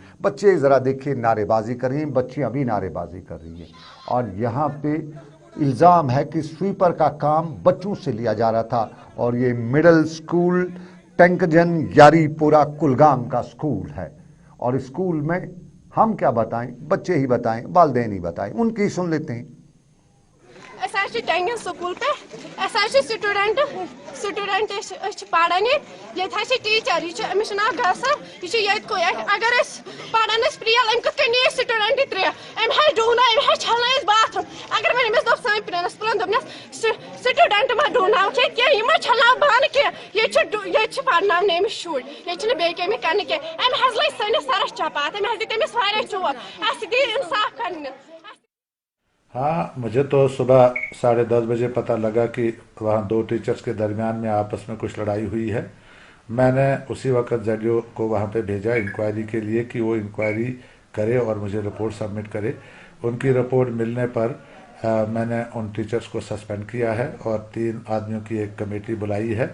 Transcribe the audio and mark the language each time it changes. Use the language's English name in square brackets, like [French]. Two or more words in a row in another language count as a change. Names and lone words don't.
[Hindi] बच्चे ज़रा देखिए नारेबाजी कर रही हैं, बच्चियाँ भी नारेबाजी कर रही हैं और यहाँ पे इल्ज़ाम है कि स्वीपर का काम बच्चों से लिया जा रहा था और ये मिडिल स्कूल टैंकजन यारीपुरा कुलगाम का स्कूल है। और स्कूल में हम क्या बताएं, बच्चे ही बताएं, वालिदैन ही बताएं, उनकी सुन लेते हैं। [Kashmiri] ٹینگن سکول پہ سٹوڈنٹ پڑھان یہ ٹیچر یہ نام گھسر یہ اگر پڑھان پریل ام کت نی سٹوڈنٹ ترٛےٚ ام ڈوٗنا ام چھلن باتھ روم اگر وۄنۍ أمِس دوٚپ سٲنۍ پرنسپلن دوٚپنس سٹوڈنٹ ما ڈوناو کینٛہہ یہِ ما چھلناو بانہٕ کینٛہہ ییٚتہِ پرناونہِ أمِس شُرۍ ییٚتہِ چھِنہٕ بیٚیہِ کیٚمہِ کرنہٕ کینٛہہ ام حظ لٔج سٲنِس سرس چپات ام حظ دِتۍ أمِس واریاہ چوب اَسہِ دی انصاف کرنہٕ. [Hindi] हाँ, मुझे तो सुबह 10:30 बजे पता लगा कि वहाँ 2 टीचर्स के दरमियान में आपस में कुछ लड़ाई हुई है. मैंने उसी वक्त ZO को वहाँ पे भेजा इंक्वायरी के लिए कि वो इंक्वायरी करे और मुझे रिपोर्ट सबमिट करे. उनकी रिपोर्ट मिलने पर मैंने उन टीचर्स को सस्पेंड किया है और 3 आदमियों की एक कमेटी बुलाई है.